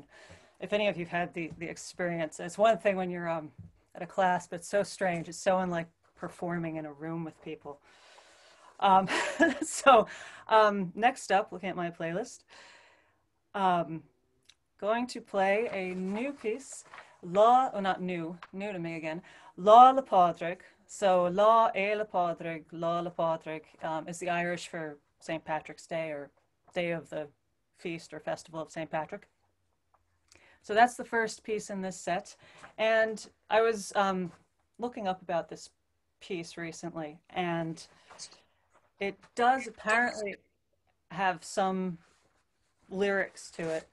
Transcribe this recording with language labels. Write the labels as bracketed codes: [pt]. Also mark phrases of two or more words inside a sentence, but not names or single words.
[en] If any of you've had the experience, it's one thing when you're at a class, but it's so strange. It's so unlike performing in a room with people. Um, so next up, looking at my playlist, going to play a new piece, not new, new to me again, Lá le Pádraig. So Lá é le Pádraig, Lá le Pádraig is the Irish for St. Patrick's Day or Day of the Feast or Festival of St. Patrick. So that's the first piece in this set. And I was looking up about this piece recently, and it does apparently have some lyrics to it.